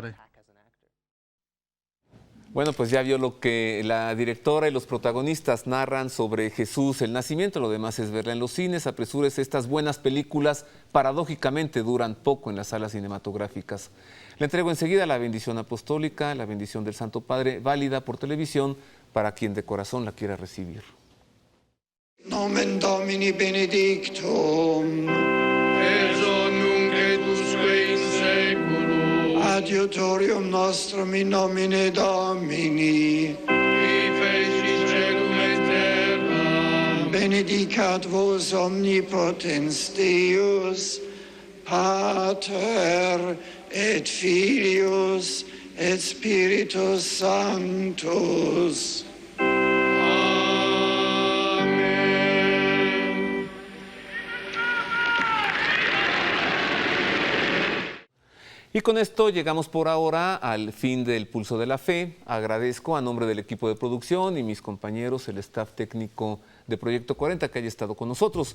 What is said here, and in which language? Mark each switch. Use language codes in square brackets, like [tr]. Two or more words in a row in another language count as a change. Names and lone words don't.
[es] Bueno, pues ya vio lo que la directora y los protagonistas narran sobre Jesús, el nacimiento. Lo demás es verla en los cines. Apresúrese, estas buenas películas paradójicamente duran poco en las salas cinematográficas. Le entrego enseguida la bendición apostólica, la bendición del Santo Padre, válida por televisión para quien de corazón la quiera recibir. [la] Nomen Domini benedictum. Adiutorium nostrum in nomine Domini. Benedicat vos omnipotens Deus, Pater et Filius et Spiritus Sanctus. [es] Y con esto llegamos por ahora al fin del Pulso de la Fe. Agradezco a nombre del equipo de producción y mis compañeros, el staff técnico de Proyecto 40, que haya estado con nosotros.